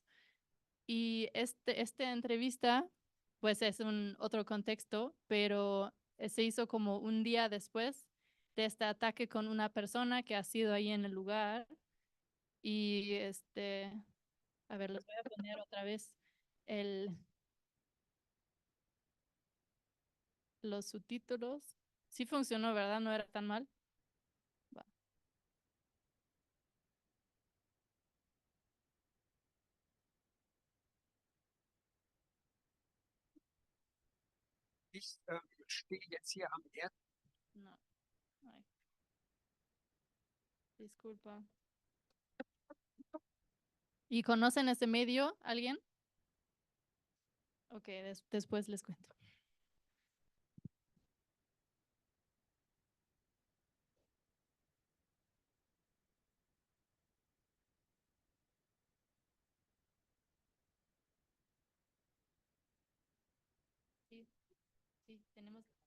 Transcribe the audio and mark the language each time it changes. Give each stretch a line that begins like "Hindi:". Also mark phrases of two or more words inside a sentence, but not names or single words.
Spanish: Y esta entrevista, pues es un otro contexto, pero se hizo como un día después de este ataque con una persona que ha sido ahí en el lugar. Y a ver, les voy a poner otra vez el, los subtítulos. Sí funcionó, ¿verdad? No era tan mal. Va.
German: Ich stehe jetzt hier am
Spanish: No. Ay. Disculpa. ¿Y conocen ese medio? ¿Alguien? Ok, después les cuento. Sí, sí, tenemos.